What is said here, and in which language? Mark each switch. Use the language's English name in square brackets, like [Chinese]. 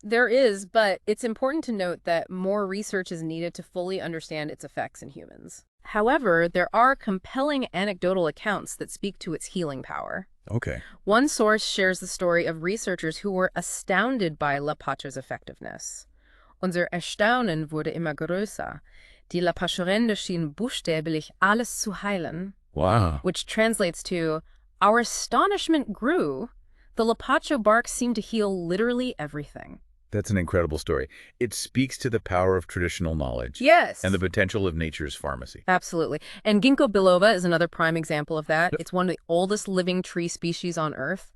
[English] There is, but it's important to note that more research is needed to fully understand its effects in humans. However, there are compelling anecdotal accounts that speak to its healing power. Okay. One source shares the story of researchers who were astounded by Lapacho's effectiveness. [German] Unser Erstaunen wurde immer größer. Die Lapachorende schien buchstäblich alles zu heilen. [English] Wow. Which translates to, our astonishment grew. The Lapacho bark seemed to heal literally everything. That's an incredible story. It speaks to the power of traditional knowledge. Yes. And the potential of nature's pharmacy. Absolutely. And ginkgo biloba is another prime example of that. It's one of the oldest living tree species on Earth.